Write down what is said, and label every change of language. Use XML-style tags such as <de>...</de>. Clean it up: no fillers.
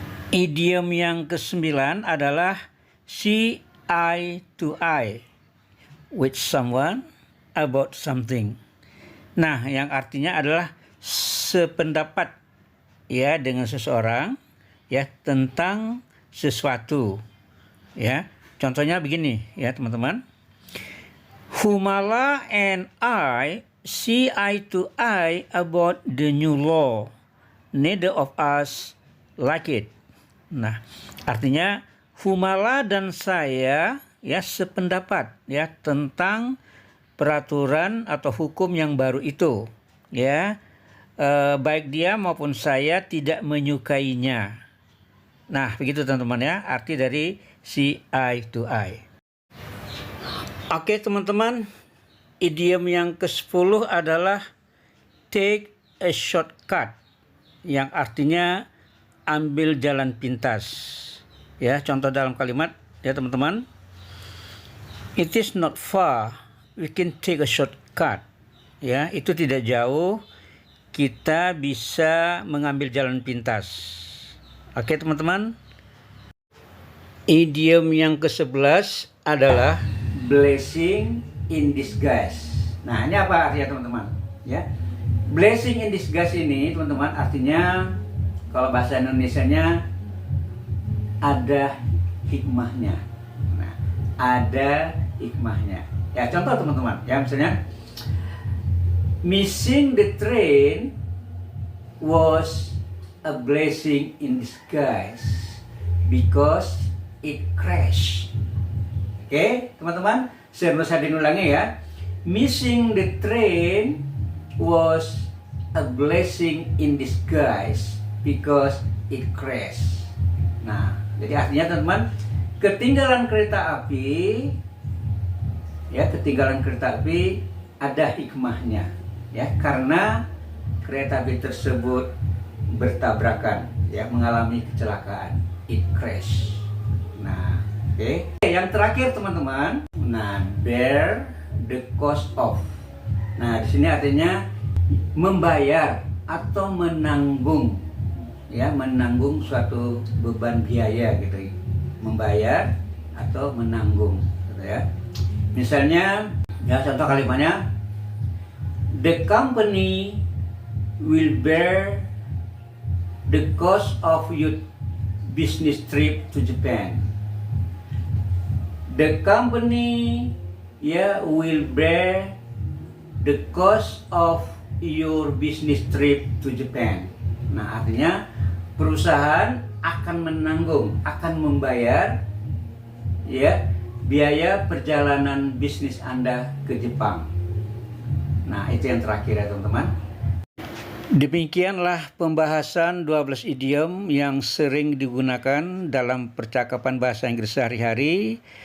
<id>Idiom yang kesembilan adalah see eye to eye with someone about something. Nah, yang artinya adalah sependapat ya dengan seseorang ya tentang sesuatu. Ya, contohnya begini ya teman-teman.</id> <en>Humala and I see eye to eye about the new law. Neither of us like it.</en> <id>Nah, artinya Humala dan saya ya sependapat ya tentang peraturan atau hukum yang baru itu. Ya, baik dia maupun saya tidak menyukainya. Nah, begitu teman-teman ya, arti dari see eye to eye. Oke teman-teman, idiom yang ke-10 adalah take a shortcut, yang artinya ambil jalan pintas. Ya, contoh dalam kalimat ya teman-teman.</id> <en>It is not far, we can take a shortcut.</en> <id>Ya, itu tidak jauh, kita bisa mengambil jalan pintas. Oke teman-teman. Idiom yang ke-11 adalah blessing in disguise. Nah, ini apa artinya teman-teman? Ya. Blessing in disguise ini teman-teman artinya kalau bahasa Indonesianya ada hikmahnya. Nah, ada hikmahnya. Ya, contoh teman-teman, ya misalnya</id> <en>missing the train was a blessing in disguise because it crashed.</en> <id>Oke, teman-teman, saya ulangi ya.</id> <en>Missing the train was a blessing in disguise because it crashed.</en> <id>Nah, jadi artinya teman-teman, ketinggalan kereta api, ya ketinggalan kereta api ada hikmahnya, ya karena kereta api tersebut bertabrakan, ya mengalami kecelakaan,</id> <en>it crash.</en> <id>Nah, oke. Yang terakhir teman-teman, nah bear the cost of. Nah, di sini artinya membayar atau menanggung, ya menanggung suatu beban biaya gitu, membayar atau menanggung gitu ya. Misalnya ya contoh kalimatnya,</id> <en>the company will bear the cost of your business trip to Japan. The company will bear the cost of your business trip to Japan.</en> <id>Nah, artinya perusahaan akan menanggung, akan membayar ya biaya perjalanan bisnis Anda ke Jepang. Nah, itu yang terakhir ya teman-teman. Demikianlah pembahasan 12 idiom yang sering digunakan dalam percakapan bahasa Inggris sehari-hari.</id>